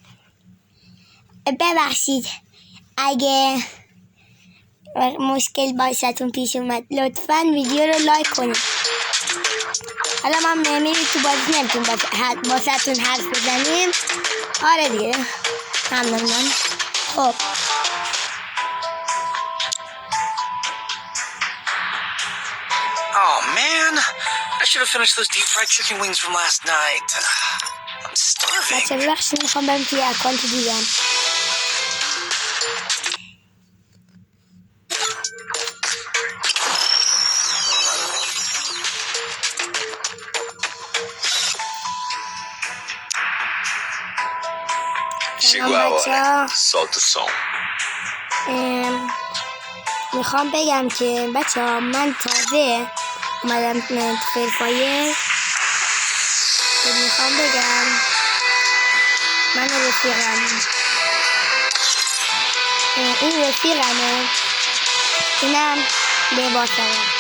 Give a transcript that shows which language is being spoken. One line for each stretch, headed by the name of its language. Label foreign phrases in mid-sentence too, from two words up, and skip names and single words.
Persian: ببخشید اگه مشکل باشتون پیش اومد، لطفا ویدیو رو لایک کنید. حالا ما میریم تو بازی، نمیتونیم باستون حرف بزنیم. آره دیگه، ممنونم. خب
English: Oh man, I should have finished those deep fried chicken wings from last night. I'm starving.
Persian: بچه ببخشید میخوام برم توی اکانت دیگم.
Portuguese: Chegou a hora. Solta o som.
Persian: میخوام بگم که بچه ها، من تازه اومدم تو فیرفایر. میخوام بگم من رفیقم، این رفیقمه، اینم لباسمه.